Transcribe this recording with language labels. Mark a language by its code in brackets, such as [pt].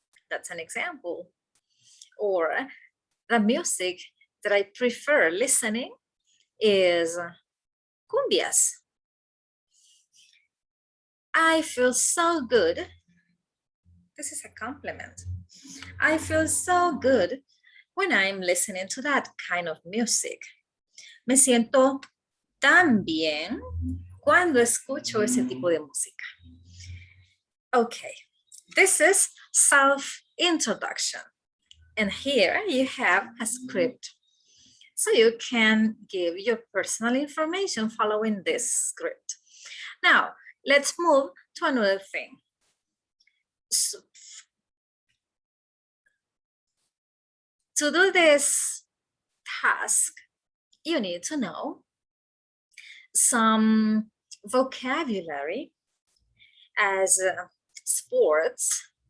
[en] That's an example. Or the music that I prefer listening is cumbias. I feel so good. This is a compliment. I feel so good when I'm listening to that kind of music. [es] Me siento tan bien cuando escucho ese tipo de música. [en] Okay, this is self-introduction. And here you have a script. So you can give your personal information following this script. Now, let's move to another thing. So, to do this task, you need to know some vocabulary as sports.